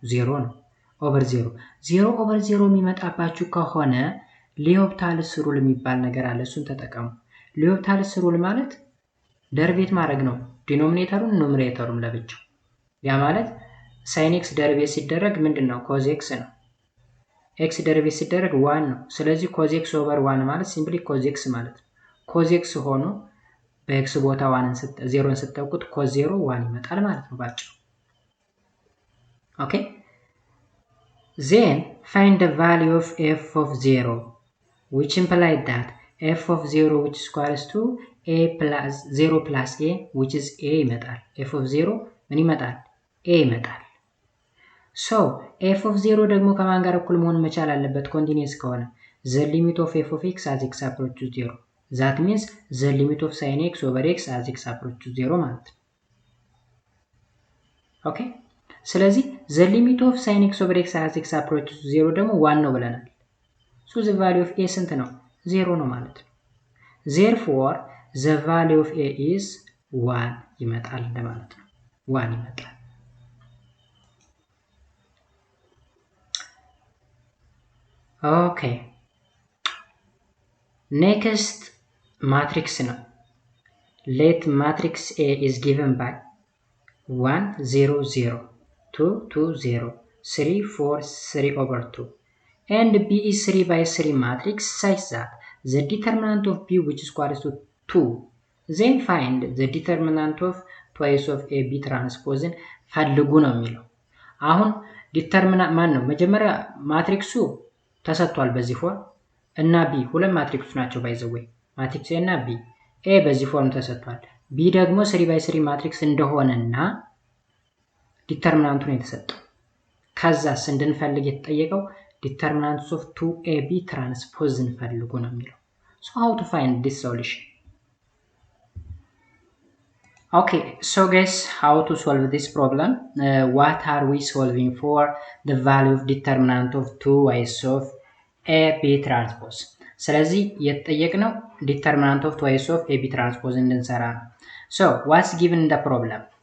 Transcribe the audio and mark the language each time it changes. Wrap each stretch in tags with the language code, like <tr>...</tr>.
<am>0 ነው over 0 over 0 የሚመጣባችሁ ከሆነ ሊዮፕታልስ ሩል የሚባል ነገር አለ። እሱን ተጠቀሙ። ሊዮፕታልስ ሩል ማለት ደርቤት ማድረግ ነው ዲኖሚኔተሩን ኑሜሬተሩን ለብቻው። ያ ማለት sin x ደርቤት ሲደረግ ምንድነው? cos x ነው። x ደርቤት ሲደረግ 1 ነው። ስለዚህ cos x over 1 ማለት ሲምፕሊ cos x ማለት ነው። cos x ሆኖ በx ቦታ 0ን ስትተኩት cos 0 1 ይመጣል ማለት ነው ባጭሩ።</am> <en>okay then find the value of f of 0 which implies that f of 0 which is equals to a plus 0 plus a which is a</en> <am>ይመጣል። f of 0 ምን ይመጣል? a ይመጣል። so f of 0 ደግሞ ከማን ጋር እኩል መሆን መቻል አለበት?</am> <en>continuous ከሆነ the limit of f of x as x approaches 0 that means the limit of sin x over x as x approaches 0 ማለት ነው። okay ስለዚህ the limit of sin x over x as x approaches 0</en> <am>ደግሞ 1 ነው ብለናል።</am> <en>so the value of a ስንት ነው?</en> <am>0 ነው ማለት ነው።</am> <en>therefore the value of a is 1</en> <am>ይመጣል ማለት ነው። 1 ይመጣል። okay next matrix ነው.</am> <en>let matrix A is given by 1 0 0 2 2 0 3 4 3 over 2 and B is 3 by 3 matrix such that the determinant of B which is equal to 2 then find the determinant of twice of A B transpose</en> <am>ፈልጉ ነው የሚለው። አሁን ዲተርሚናንት ማን ነው? መጀመሪያ ማትሪክሱ ተሰጥቷል በዚህ ፎርም እና B ሁለት ማትሪክሶች ናቸው ባይ ዘ ዌይ ማትሪክስ A እና B A በዚህ ፎርም ተሰጥቷል። B ደግሞ 3 by 3 ማትሪክስ እንደሆነና ዲተርሚናንቱ ነው የተሰጠው። ከዛስ እንድንፈልግ የተጠየቀው</am> <en>determinants of 2AB transpose</en> <am>እንፈልጉ ነው የሚለው።</am> <en>so how to find this solution? okay so guys, how to solve this problem? What are we solving for? The value of determinant of 2y of AB transpose.</en> <am>ስለዚህ የተጠየቅነው</am> <en>determinant of twice of AB transpose</en> <am>እንድንሰራ ነው።</am> <en>so what's given in the problem?</en>